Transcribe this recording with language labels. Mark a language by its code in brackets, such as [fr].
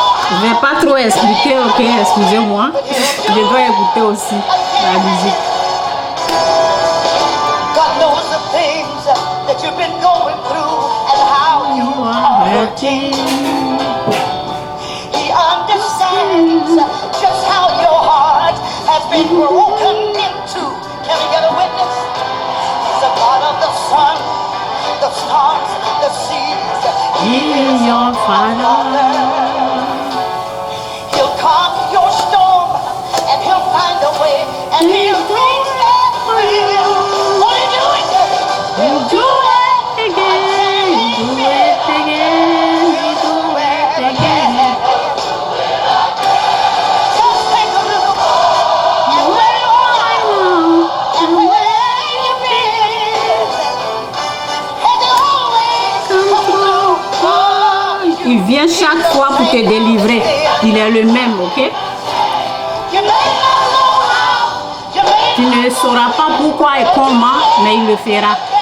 [fr] Je ne vais pas trop expliquer, ok? Excusez-moi. Je dois écouter aussi la musique. [en] God knows the things that you've been going through and how you are hurting. He understands just how your heart has been broken into. Can we get a witness? He's the God of the sun, the stars, the seas. He is your Father. He'll calm your storm and he'll find a way and he'll take that free. What are you doing? You do it again, you do it again, you do it again. Just take a look and where you are and where you've been. And he'll always come through for you. [fr] Il vient chaque fois pour te délivrer. Il est le même, ok? [en] You may not know how, you may [fr] Tu ne sauras pas pourquoi et comment, mais il le fera.